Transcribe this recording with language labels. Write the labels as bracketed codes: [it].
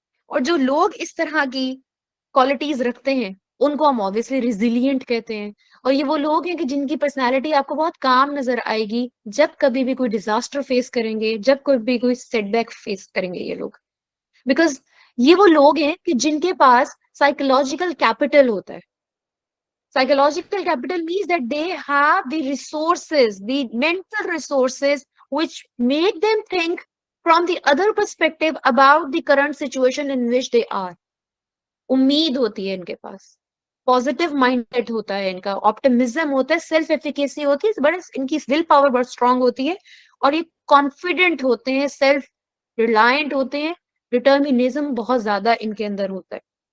[ur] اور جو لوگ اس طرح کی کوالٹیز رکھتے ہیں ان کو ہم obviously resilient کہتے ہیں. اور یہ وہ لوگ ہیں کہ جن کی پرسنالٹی آپ کو بہت کام نظر آئے گی جب کبھی بھی کوئی ڈیزاسٹر فیس کریں گے، جب کوئی بھی کوئی سیٹ بیک فیس کریں گے یہ لوگ. بیکاز یہ وہ لوگ ہیں کہ جن کے پاس سائیکولوجیکل کیپٹل ہوتا ہے. [en] Psychological capital means that they have the resources, the mental resources, which make them think from the other perspective about the current situation in which they are. [ur] امید ہوتی ہے ان کے پاس، پازیٹیو مائنڈ ہوتا ہے ان کا، optimism ہوتا ہے، سیلف ایفیکیسی ہوتی ہے، بڑے ان کی ول پاور بہت اسٹرانگ ہوتی ہے، اور یہ کانفیڈنٹ ہوتے ہیں، سیلف ریلائنٹ ہوتے ہیں، ڈٹرمینزم بہت زیادہ ان کے اندر ہوتا ہے.